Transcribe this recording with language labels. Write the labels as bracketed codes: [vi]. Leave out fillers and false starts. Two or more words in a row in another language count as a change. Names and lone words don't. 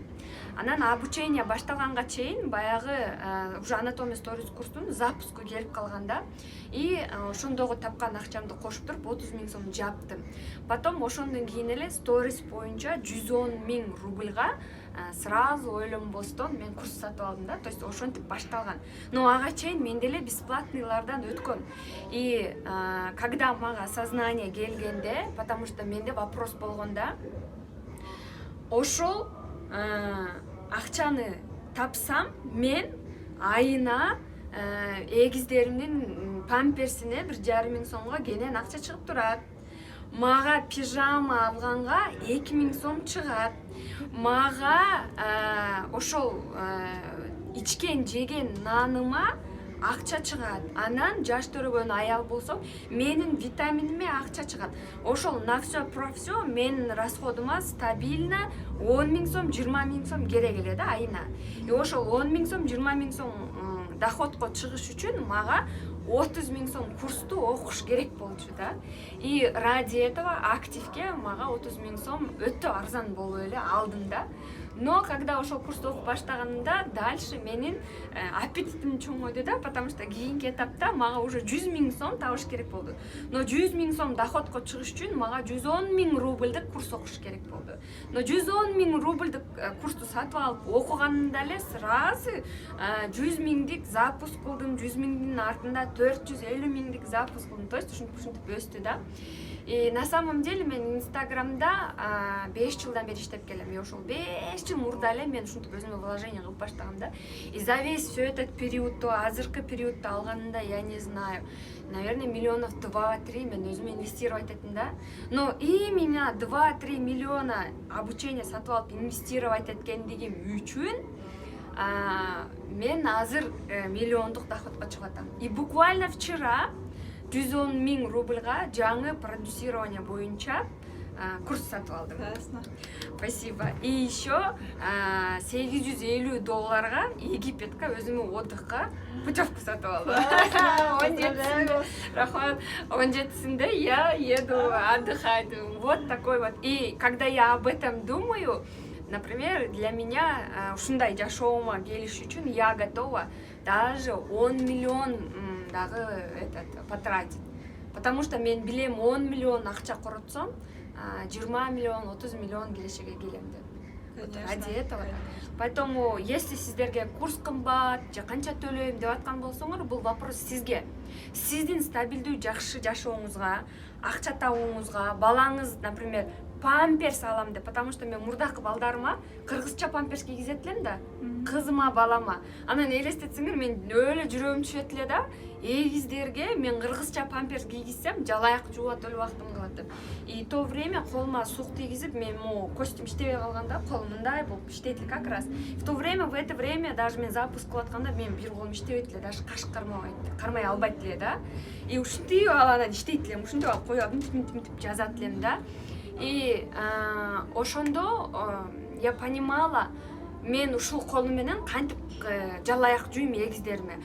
[ky] Анан обучение башталганга чейин баягы уже анатомия сторис курстун запуску келип калганда и ошондогу тапкан акчамды кошуп туруп 30 миң сом жаптым. Потом ошондон кийин эле сторис боюнча 110 миң рубльга сразу ойлонбостон мен курс сатып алдым да. [ru] То есть [ky] ошентип башталган. Но ага чейин мен деле бесплатныйлардан өткөн. [ru] И когда [ky] мага осознание келгенде, [ru] потому что [ky] менде вопрос болгонда, ошол акчаны тапсам мен айына эгиздеримдин памперсине 1,5 миң сомго кенен акча чыгып турат. Мага пижама алганга 2000 сом чыгат. Мага ошол ичкен жеген наныма акча чыгат. Анан жаш төрөгөн аял болсом, менин витаминиме акча чыгат. Ошол [ru] на все про все [ky] менин расходума стабильно 10 миң сом, 20 миң сом керек эле да айына. И ошол 10 миң сом, 20 миң сом доходко чыгыш үчүн мага 30 миң сом курсту окуш керек болчу да. [ru] И ради этого [ky] активке мага 30 миң сом өтө арзан болуп эле алдым да. [ru] Но когда [ky] ошол курсту окуп баштаганымда дальше менин аппетитим чоңойду да, [ru] потому что [ky] кийинки этапта мага уже 100 миң сом табыш керек болду. Но 100 миң сом доходко чыгыш үчүн мага 110 миң рубльдык курс окуш керек болду. Но 110 миң рубльдык курсту сатып алып окуганымда эле сразу 100 миңдик запуск кылдым, 100 миңдин артында 450 миңдик запуск кылдым. [ru] То есть [ky] ушинтип өстү да. [ru] И на самом деле [ky] мен Инстаграмда 5 жылдан бери иштеп келем. И ошол 5 жыл мурда эле мен ушинтип өзүмө вложение кылып баштагам да. [ru] И за весь все этот период, то [ky] азыркы периодто алганында, [ru] я не знаю, наверное, миллионов 2-3 [ky] мен өзүмө инвестировать эттим да. [ru] Но именно 2-3 миллиона обучение [ky] сатып алып инвестировать эткендигим үчүн мен азыр миллиондук доходко чыгып атам. [ru] И буквально вчера [ky] 110 миң рубльга жаңы продюсирование боюнча курс сатып алдым. [ru] Классно. Спасибо. И еще [ky] $850 Египетке өзүмө отдыхка путевку сатып алдым. 17-синде [ru] я еду отдыхать. Вот такой вот. И когда я об этом думаю, например, для меня [ky] ушундай жашоомо келиш үчүн [ru] я готова даже 10 миллион дагы потратить. Потому что [ky] мен билем 10 миллион акча коротсом, 20 миллион, 30 миллион келешеге келем деп. [ru] Ради этого. Поэтому если [ky] сиздерге курс кымбат, же канча төлөйм деп аткан болсоңор, бул вопрос сизге. Сиздин стабилдүү жакшы жашооңузга, акча табууңузга, балаңыз, например, памперс алам деп, потому что мен мурдакы балдарыма кыргызча памперс кийгизет элем да, кызыма, балама. Анан элестетсеңер, мен өлө жүрөгүм түшөт эле да, эгиздерге мен кыргызча памперс кийгизсем, жалаяк жууп өлө убактым калат деп. [ru] И то время [ky] колума сук тийгизип, мен костюм иштебей калганда, колум мындай болуп иштейт эле [ru] как раз. В то время, в это время даже [ky] мен запуск кылып атканда, мен бир колум иштебейт эле, даже кашык кармай албайт эле да. И ушинтип анан иштейт элем, ушинтип алып коюп мынтип жазат элем да. [ru] И ошондо я понимала, [ky] мен ушул колум менен кантип жалаяк жуйм эгиздериме.